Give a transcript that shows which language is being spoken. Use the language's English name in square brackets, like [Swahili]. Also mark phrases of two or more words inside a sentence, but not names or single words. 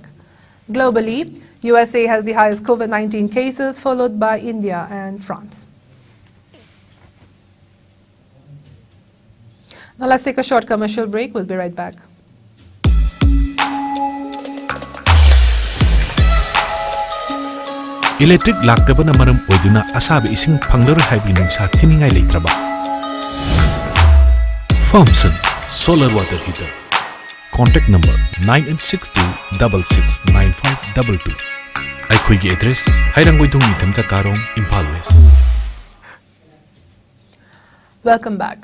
[English] Globally, USA has the highest COVID-19 cases, followed by India and France. Now let's take a short commercial break. We'll be right back. [Manipuri] Electric laktabana maram oiduna asabi ising phanglaro haibi nungsa thiningai leitraba. [English] Thompson Solar Water Heater. Contact number 9862669522. [Manipuri] Aikhoigi address Hairangwaidong Nithamcha Karong, Impal West. [English] Welcome back.